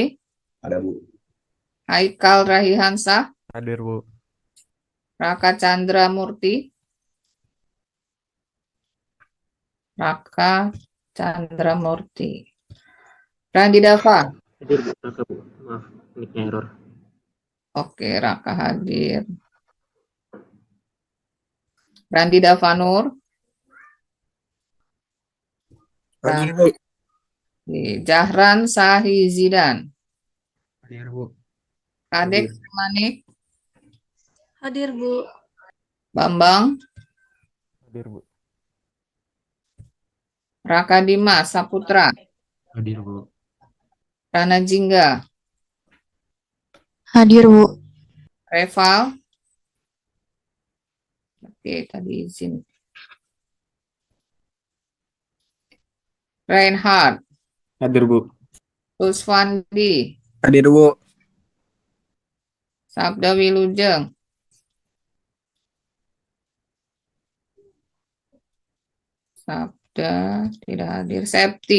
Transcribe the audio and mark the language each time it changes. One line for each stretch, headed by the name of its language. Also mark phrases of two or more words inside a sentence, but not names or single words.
Indonesian: Ada, Bu. Haikal Rahihansah? Hadir, Bu. Raka Chandra Murti? Raka Chandra Murti. Randi Dava? Hadir, Bu. Raka, Bu. Maaf, mic-nya error. Oke, Raka hadir. Randi Davanur? Hadir, Bu. Jahran Sahi Zidan? Hadir, Bu. Kadek Manik? Hadir, Bu. Bambang? Hadir, Bu. Raka Dimas Saputra? Hadir, Bu. Rana Jingga? Hadir, Bu. Reval? Oke, tadi izin. Reinhard? Hadir, Bu. Ruswandi? Hadir, Bu. Sabda Wilujeng? Sabda tidak hadir. Septi?